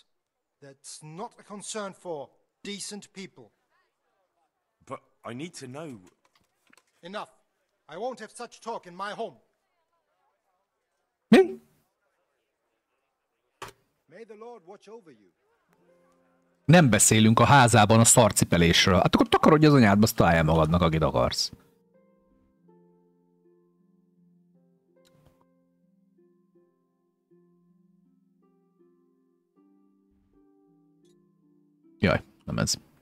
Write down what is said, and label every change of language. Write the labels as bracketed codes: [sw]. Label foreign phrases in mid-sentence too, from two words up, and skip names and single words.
[en] That's not a concern for decent people. But I need to know... Enough. I won't have such talk in my home. [hu] Mi? [en] May the Lord watch over you. [hu] Nem beszélünk a házában a szarcipelésről. Hát akkor takarodj az anyádba, azt találjál magadnak, akit akarsz. Jaj, nem ez.